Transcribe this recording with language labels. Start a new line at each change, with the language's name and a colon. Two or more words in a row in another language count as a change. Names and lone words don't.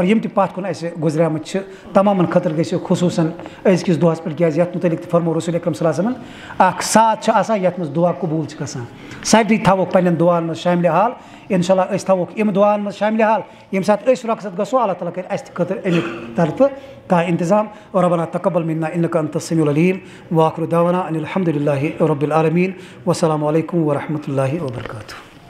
Kashmiri: یِم تہِ پتھ کُن اَسہِ گُزریمٕتۍ چھِ تمامن خٲطرٕ گژھِ خصوٗصن أزکِس دۄہس پٮ۪ٹھ کیازِ یَتھ مُتعلِق تہِ فرمو رسوٗل اکرم
Arabic: صلی اللہ علیہ وسلم
Kashmiri: اکھ ساتھ چھُ آسان یَتھ منٛز دُعا قبوٗل چھِ گژھان سارنٕے تھاووکھ پنٕنٮ۪ن دُعاہن منٛز شاملِ حال
Arabic: اِنشاء اللہ
Kashmiri: أسۍ تھاووکھ یِم دُعاہن منٛز شاملِ حال ییٚمہِ ساتہٕ أسۍ رۄخصت گژھو اللہ تعالیٰ کَرِ اَسہِ تہِ خٲطرٕ اَمِکۍ طرفہٕ کانٛہہ اِنتظام
Arabic: ربنا تقبل منا انك انت السميع العليم واخر دعوانا ان الحمد لله رب العالمين والسلام عليكم ورحمة الله وبركاته.